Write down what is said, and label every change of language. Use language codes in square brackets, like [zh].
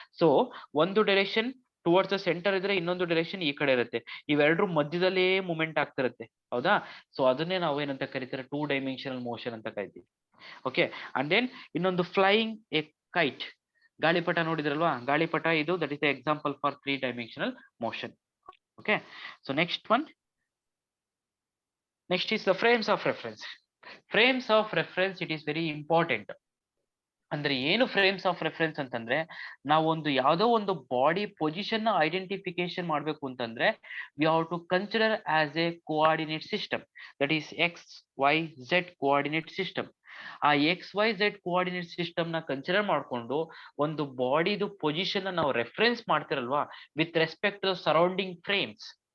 [kn] So ಒಂದು direction [en] towards the centre [kn] ಇದ್ರೆ ಇನ್ನೊಂದು ಡೈರೆಕ್ಷನ್ ಈ ಕಡೆ ಇರುತ್ತೆ. ಇವೆರಡರ ಮಧ್ಯದಲ್ಲೇ ಮೂವ್ಮೆಂಟ್ ಆಗ್ತಿರುತ್ತೆ, ಹೌದಾ? ಸೊ ಅದನ್ನೇ ನಾವು ಏನಂತ ಕರಿತೀರಾ? 2 ಡೈಮೆನ್ಷನಲ್ ಮೋಷನ್ ಅಂತ ಕರಿತೀವಿ. ಓಕೆ, ಅಂಡ್ ದೆನ್ ಇನ್ನೊಂದು ಫ್ಲೈಯಿಂಗ್ ಎ ಕೈಟ್. ಗಾಳಿಪಟ ನೋಡಿದ್ರಲ್ವಾ? ಗಾಳಿಪಟ ಇದು [en] That is the example for 3 dimensional motion. Okay, so next is the frames of reference. Frames of reference, it is very important. [kn] ಅಂದ್ರೆ ಏನು ಫ್ರೇಮ್ಸ್ ಆಫ್ ರೆಫರೆನ್ಸ್ ಅಂತಂದ್ರೆ, ನಾವೊಂದು ಯಾವ್ದೋ ಒಂದು ಬಾಡಿ ಪೊಸಿಷನ್ ನ ಐಡೆಂಟಿಫಿಕೇಶನ್ ಮಾಡ್ಬೇಕು ಅಂತಂದ್ರೆ [en] we have to consider as a coordinate system, [kn] that is XYZ coordinate system. ಆ XYZ ಕೋಆರ್ಡಿನೇಟ್ ಸಿಸ್ಟಮ್ ನ ಕನ್ಸಿಡರ್ ಮಾಡ್ಕೊಂಡು ಒಂದು ಬಾಡಿದು ಪೊಸಿಷನ್ ನಾವು reference ಮಾಡ್ತಿರಲ್ವಾ [en] With respect to surrounding frames.